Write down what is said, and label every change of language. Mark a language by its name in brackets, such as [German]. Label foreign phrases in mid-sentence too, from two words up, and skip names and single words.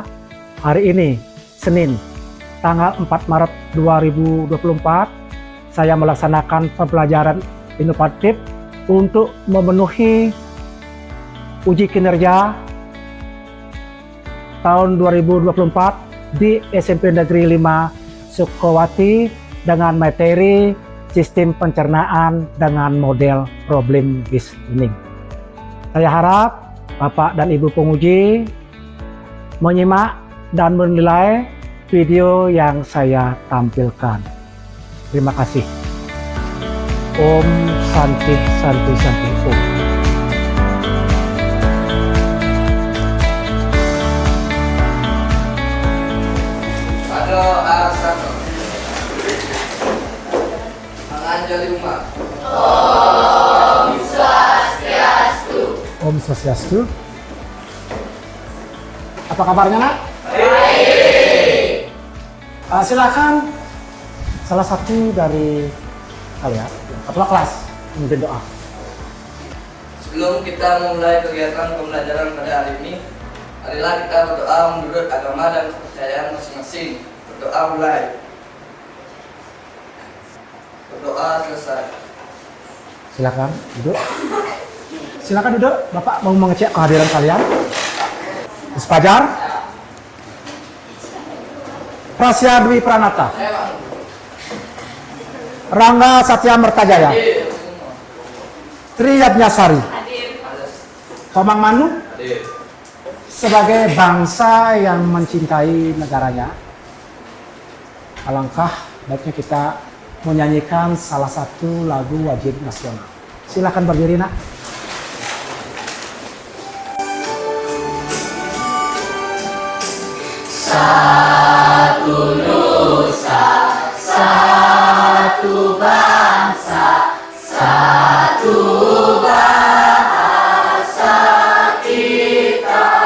[Indonesian] Hari ini, Senin, tanggal 4 Maret 2024, saya melaksanakan pembelajaran inovatif untuk memenuhi uji kinerja tahun 2024 di SMP Negeri 5 Sukowati dengan materi sistem pencernaan dengan model [English] problem based learning. [Indonesian] Saya harap Bapak dan Ibu penguji menyimak dan menilai video yang saya tampilkan. Terima kasih. [Sanskrit] Om Santi Santi Santi Om. [Indonesian] Doa satu. Menganjali umat. [Sanskrit] Om Swastiastu. Om Swastiastu. [Indonesian] Apa kabarnya, Nak? Baik. Silakan salah satu dari kalian, ketua kelas, memimpin doa. Sebelum kita memulai kegiatan pembelajaran pada hari ini, marilah kita berdoa menurut agama dan kepercayaan masing-masing. Berdoa mulai. Berdoa selesai. Silakan duduk. Silakan duduk. Bapak mau mengecek kehadiran kalian. Mas Fajar. Prasya Dwi Pranata. Rangga Satya Mertajaya. Tri Yadnyasari. Komang Manu. Sebagai bangsa yang mencintai negaranya, alangkah baiknya kita menyanyikan salah satu lagu wajib nasional. Silakan berdiri, Nak. Satu nusa, satu bangsa, satu bahasa kita.